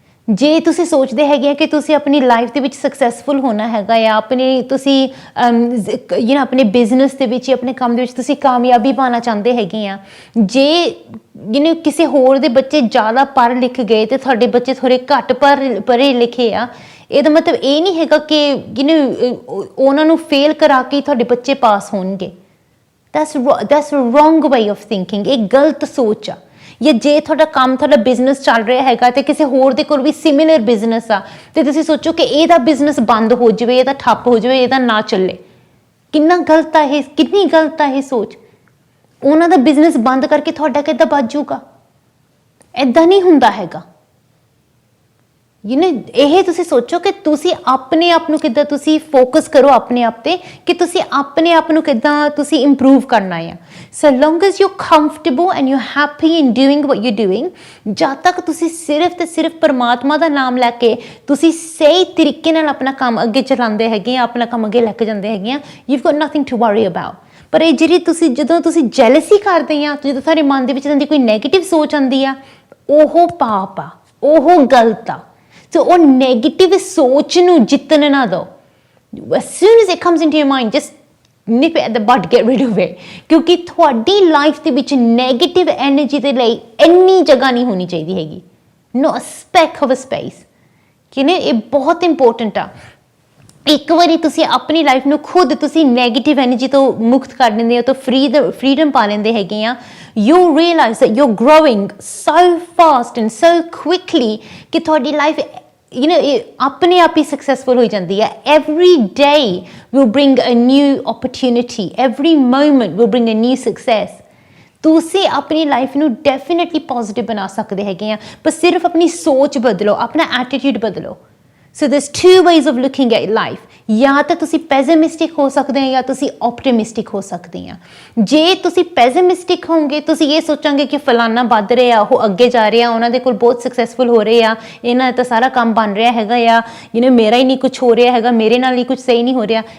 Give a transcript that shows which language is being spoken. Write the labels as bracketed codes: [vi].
[pa] ਜੇ ਤੁਸੀਂ ਸੋਚਦੇ ਹੈਗੇ ਆ ਕਿ ਤੁਸੀਂ ਆਪਣੀ ਲਾਈਫ ਦੇ ਵਿੱਚ ਸਕਸੈਸਫੁਲ ਹੋਣਾ ਹੈਗਾ ਆ, ਤੁਸੀਂ ਆਪਣੇ ਬਿਜ਼ਨਸ ਦੇ ਵਿੱਚ, ਆਪਣੇ ਕੰਮ ਦੇ ਵਿੱਚ ਤੁਸੀਂ ਕਾਮਯਾਬੀ ਪਾਉਣਾ ਚਾਹੁੰਦੇ ਹੈਗੇ ਆ, ਜੇ ਕਿਸੇ ਹੋਰ ਦੇ ਬੱਚੇ ਜ਼ਿਆਦਾ ਪੜ੍ਹ ਲਿਖ ਗਏ ਤੇ ਤੁਹਾਡੇ ਬੱਚੇ ਥੋੜ੍ਹੇ ਘੱਟ ਪੜ੍ਹੇ ਲਿਖੇ ਆ, ਇਹਦਾ ਮਤਲਬ ਇਹ ਨਹੀਂ ਹੈਗਾ ਕਿ ਉਹਨਾਂ ਨੂੰ ਫੇਲ ਕਰਾ ਕੇ ਤੁਹਾਡੇ ਬੱਚੇ ਪਾਸ ਹੋਣਗੇ। [en] that's a wrong way of thinking। [pa] ਇਹ ਗਲਤ ਸੋਚ ਆ। ਜਾਂ ਜੇ ਤੁਹਾਡਾ ਬਿਜ਼ਨਸ ਚੱਲ ਰਿਹਾ ਹੈਗਾ ਤੇ ਕਿਸੇ ਹੋਰ ਦੇ ਕੋਲ ਵੀ ਸਿਮਿਲਰ ਬਿਜ਼ਨਸ ਆ ਤੇ ਤੁਸੀਂ ਸੋਚੋ ਕਿ ਇਹਦਾ ਬਿਜ਼ਨਸ ਬੰਦ ਹੋ ਜਾਵੇ, ਇਹਦਾ ਠੱਪ ਹੋ ਜਾਵੇ, ਇਹਦਾ ਨਾ ਚੱਲੇ, ਕਿੰਨੀ ਗਲਤ ਆ ਇਹ ਸੋਚ। ਉਹਨਾਂ ਦਾ ਬਿਜ਼ਨਸ ਬੰਦ ਕਰਕੇ ਤੁਹਾਡਾ ਕਿੱਦਾਂ ਬਚ ਜਾਊਗਾ? ਏਦਾਂ ਨਹੀਂ ਹੁੰਦਾ ਹੈਗਾ। ਇਹ ਤੁਸੀਂ ਸੋਚੋ ਕਿ ਤੁਸੀਂ ਆਪਣੇ ਆਪ ਨੂੰ ਕਿੱਦਾਂ ਤੁਸੀਂ ਫੋਕਸ ਕਰੋ ਆਪਣੇ ਆਪ ਤੇ, ਕਿ ਤੁਸੀਂ ਆਪਣੇ ਆਪ ਨੂੰ ਕਿੱਦਾਂ ਤੁਸੀਂ ਇੰਪਰੂਵ ਕਰਨਾ ਆ। [en] so long as you comfortable and you happy in doing what you doing, [pa] ਜਦ ਤੱਕ ਤੁਸੀਂ ਸਿਰਫ ਤੇ ਸਿਰਫ ਪਰਮਾਤਮਾ ਦਾ ਨਾਮ ਲੈ ਕੇ ਤੁਸੀਂ ਸਹੀ ਤਰੀਕੇ ਨਾਲ ਆਪਣਾ ਕੰਮ ਅੱਗੇ ਚਲਾਉਂਦੇ ਹੈਗੇ ਆ, ਆਪਣਾ ਕੰਮ ਅੱਗੇ ਲੈ ਕੇ ਜਾਂਦੇ ਹੈਗੇ ਆ, [en] You've got nothing to worry about। [pa] ਪਰ ਇਹ ਜਿਹੜੀ ਜਦੋਂ ਤੁਸੀਂ ਜੈਲਸੀ ਕਰਦੇ ਆ, ਜਦੋਂ ਤੁਹਾਡੇ ਮਨ ਦੇ ਵਿੱਚ ਕੋਈ ਨੈਗੇਟਿਵ ਸੋਚ ਆਉਂਦੀ ਆ, ਉਹ ਪਾਪ ਆ, ਉਹ ਗਲਤ ਆ। ਸੋ ਉਹ ਨੈਗੇਟਿਵ ਸੋਚ ਨੂੰ ਜਿੱਤਣ ਨਾ ਦਿਓ। [en] as soon as it comes into your mind, just nip it at the bud, get rid of it। [pa] ਕਿਉਂਕਿ ਤੁਹਾਡੀ ਲਾਈਫ ਦੇ ਵਿੱਚ ਨੈਗੇਟਿਵ ਐਨਰਜੀ ਦੇ ਲਈ ਇੰਨੀ ਜਗ੍ਹਾ ਨਹੀਂ ਹੋਣੀ ਚਾਹੀਦੀ ਹੈਗੀ, [en] not a speck of a space। [pa] ਇਹ ਬਹੁਤ ਇੰਪੋਰਟੈਂਟ ਆ। ਇੱਕ ਵਾਰੀ ਤੁਸੀਂ ਆਪਣੀ ਲਾਈਫ ਨੂੰ ਖੁਦ ਤੁਸੀਂ ਨੈਗੇਟਿਵ ਐਨਰਜੀ ਤੋਂ ਮੁਕਤ ਕਰ ਦਿੰਦੇ ਹੋ, ਤਾਂ ਫਰੀडम ਪਾ ਲੈਂਦੇ ਹੈਗੇ ਆ, [en] you realize that you're growing so fast and so quickly [pa] ਕਿ ਤੁਹਾਡੀ ਲਾਈਫ ਆਪਣੇ ਆਪ ਹੀ ਸਕਸੈਸਫੁਲ ਹੋ ਜਾਂਦੀ ਹੈ। [en] every day will bring a new opportunity, every moment will bring a new success। [pa] ਤੁਸੀਂ ਆਪਣੀ ਲਾਈਫ ਨੂੰ ਡੈਫੀਨੇਟਲੀ ਪੋਜ਼ਿਟਿਵ ਬਣਾ ਸਕਦੇ ਹੈਗੇ ਆ, ਪਰ ਸਿਰਫ ਆਪਣੀ ਸੋਚ ਬਦਲੋ, ਆਪਣਾ ਐਟੀਟਿਊਡ ਬਦਲੋ। [en] So there's two ways of looking at life। [pa] ਜਾਂ ਤਾਂ ਤੁਸੀਂ ਪੈਸਿਮਿਸਟਿਕ ਹੋ ਸਕਦੇ ਆ ਜਾਂ ਤੁਸੀਂ ਆਪਟਿਮਿਸਟਿਕ ਹੋ ਸਕਦੇ ਆ। ਜੇ ਤੁਸੀਂ ਪੈਸਿਮਿਸਟਿਕ ਹੋਵੋਗੇ, ਤੁਸੀਂ ਇਹ ਸੋਚਾਂਗੇ ਕਿ ਫਲਾਨਾ ਵੱਧ ਰਿਹਾ, ਉਹ ਅੱਗੇ ਜਾ ਰਿਹਾ, ਉਹਨਾਂ ਦੇ ਕੋਲ ਬਹੁਤ ਸਕਸੈਸਫੁਲ ਹੋ ਰਹੇ ਆ, ਇਹਨਾਂ ਦਾ ਤਾਂ ਸਾਰਾ ਕੰਮ ਬਣ ਰਿਹਾ ਹੈਗਾ ਆ, ਮੇਰਾ ਹੀ ਨਹੀਂ ਕੁਝ ਹੋ ਰਿਹਾ ਹੈਗਾ, ਮੇਰੇ ਨਾਲ ਹੀ ਕੁਝ ਸਹੀ ਨਹੀਂ ਹੋ ਰਿਹਾ।